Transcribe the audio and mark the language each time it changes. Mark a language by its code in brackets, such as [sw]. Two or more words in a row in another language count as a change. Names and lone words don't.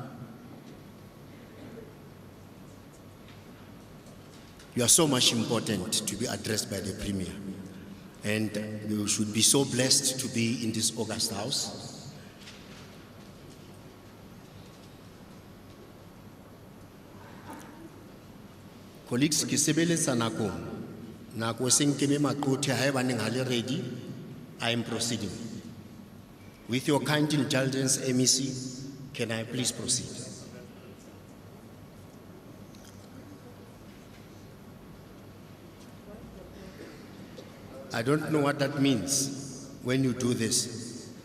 [en] You are so much important to be addressed by the Premier. And you should be so blessed to be in this august house. Colleagues, [st] ke sebeletsa nako seng ke me maqothe ha eba neng ha le ready. [en] I am proceeding. With your kind indulgence, MEC, can I please proceed? I don't know what that means when you do this.